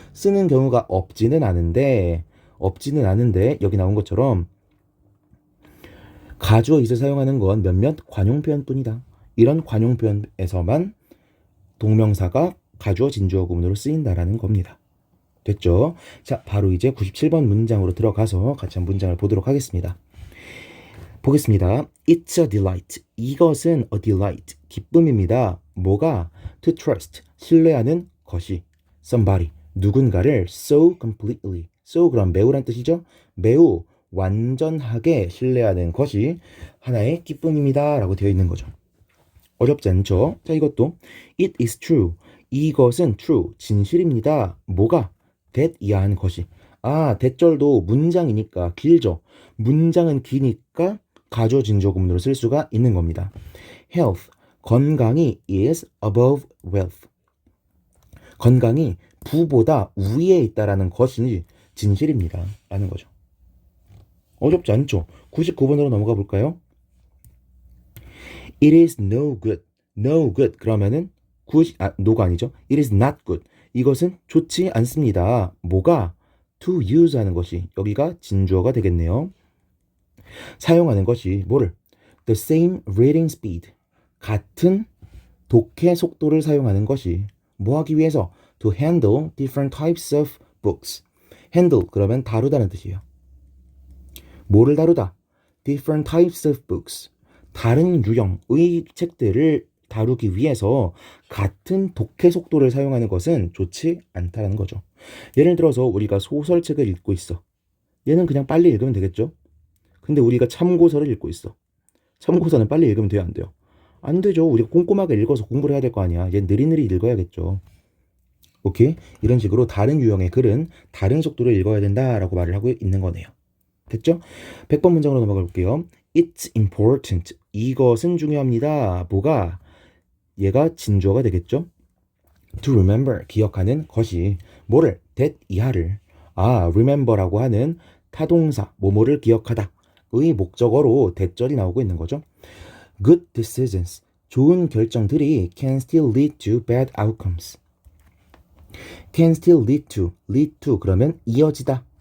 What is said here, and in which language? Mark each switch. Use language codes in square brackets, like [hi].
[ko] 쓰는 경우가 없지는 않은데 여기 나온 것처럼 가주어 이을 사용하는 건 몇몇 관용 표현뿐이다. 이런 관용 표현에서만 동명사가 가주어 진주어 구문으로 쓰인다라는 겁니다. 됐죠? 자, 바로 이제 97번 문장으로 들어가서 같이 한번 문장을 보도록 하겠습니다. 보겠습니다. [en] It's a delight. [ko] 이것은 a delight. 기쁨입니다. 뭐가? [en] To trust. [ko] 신뢰하는 것이. [en] Somebody. [ko] 누군가를 [en] so completely. [ko] So 그럼 매우란 뜻이죠? 매우 완전하게 신뢰하는 것이 하나의 기쁨입니다. 라고 되어 있는 거죠. 어렵지 않죠? 자, 이것도 [en] It is true. [ko] 이것은 true. 진실입니다. 뭐가? that 이하한 것이. 아, that절도 문장이니까 길죠. 문장은 기니까 가주어 진주어 구문으로 쓸 수가 있는 겁니다. [en] Health. [ko] 건강이 [en] is above wealth. [ko] 건강이 부보다 위에 있다라는 것이 진실입니다. 라는 거죠. 어렵지 않죠? 99번으로 넘어가 볼까요? [en] It is no good. No good. [ko] 그러면은 no가 아니죠. [en] It is not good. [ko] 이것은 좋지 않습니다. 뭐가? [en] To use [ko] 하는 것이 여기가 진주어가 되겠네요. 사용하는 것이 뭐를? [en] The same reading speed. [ko] 같은 독해 속도를 사용하는 것이 뭐 하기 위해서? [en] To handle different types of books. [ko] handle 그러면 다루다는 뜻이에요. 뭐를 다루다? [en] different types of books. [ko] 다른 유형의 책들을 다루기 위해서 같은 독해 속도를 사용하는 것은 좋지 않다는 거죠. 예를 들어서 우리가 소설책을 읽고 있어. 얘는 그냥 빨리 읽으면 되겠죠? 근데 우리가 참고서를 읽고 있어. 참고서는 빨리 읽으면 돼요, 안 돼요? 안 되죠. 우리가 꼼꼼하게 읽어서 공부를 해야 될 거 아니야. 얘 느리느리 읽어야겠죠. 오케이? 이런 식으로 다른 유형의 글은 다른 속도로 읽어야 된다라고 말을 하고 있는 거네요. 됐죠? 100번 문장으로 넘어가 볼게요. [en] It's important. [ko] 이것은 중요합니다. 뭐가? 얘가 진주어가 되겠죠? [en] To remember. [ko] 기억하는 것이 뭐를? that 이하를. remember라고 하는 타동사 뭐뭐를 기억하다 의 목적어로 that절이 나오고 있는 거죠. [en] Good decisions. [ko] 좋은 결정들이 [en] can still lead to bad outcomes. can still lead to [ko] 그러면 이어지다.